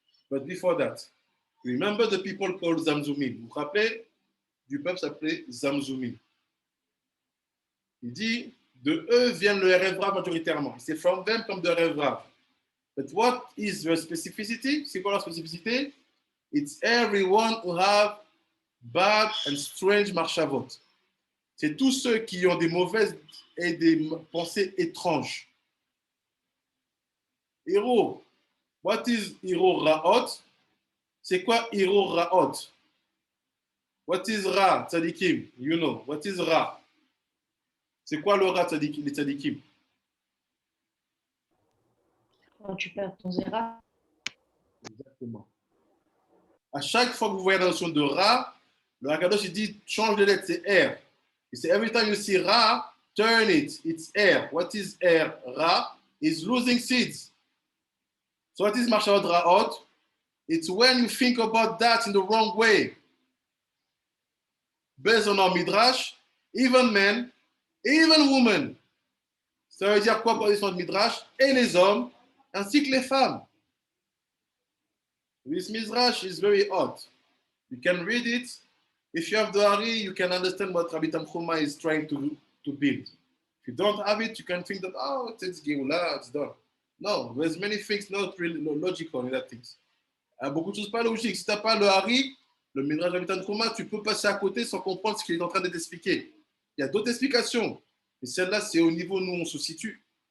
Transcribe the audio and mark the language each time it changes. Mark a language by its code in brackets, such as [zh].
[en] But before that, remember the people called Zamzumim. [fr] Vous vous rappelez du peuple s'appelait Zamzumim. Il dit, de eux viennent le Erev Rav majoritairement. C'est [en] from them [fr] comme de Erev Rav. [en] But what is the specificity? [fr] C'est quoi la spécificité? [en] It's everyone who have bad and strange marshavot. [fr] C'est tous ceux qui ont des mauvaises et des pensées étranges. [en] Hiro. What is Hiro Ra'ot? [fr] C'est quoi Hiro Ra'ot? [en] What is Ra, Tzadikim? You know. What is Ra? [fr] C'est quoi le Ra, les Tzadikim? Quand tu perds ton zéra. Exactement. À chaque fois que vous voyez la notion de Ra, le Hakadosh il dit change de lettre, c'est R. Il dit [en] every time you see Ra, turn it, it's R. What is R? Ra is losing seeds. So what is Marshavot Ra'ot? It's when you think about that in the wrong way. Based on our Midrash, even men, even women. [fr] Ça veut dire quoi pour les Midrash? Et les hommes, ainsi que les femmes. [en] This Midrash is very odd. You can read it. If you have the Ari, you can understand what Rabbi Tanchuma is trying to build. If you don't have it, you can think that, oh, it's Geula, it's done. No, there's many things not really logical in that things. [fr] Il y a beaucoup de choses pas logiques. Si tu n'as pas le Hari, le Midrash Rabbi Tanchuma, tu peux passer à côté sans comprendre ce qu'il est en train de t'expliquer. Il y a d'autres explications. Et celle-là, c'est au niveau où nous on se situe.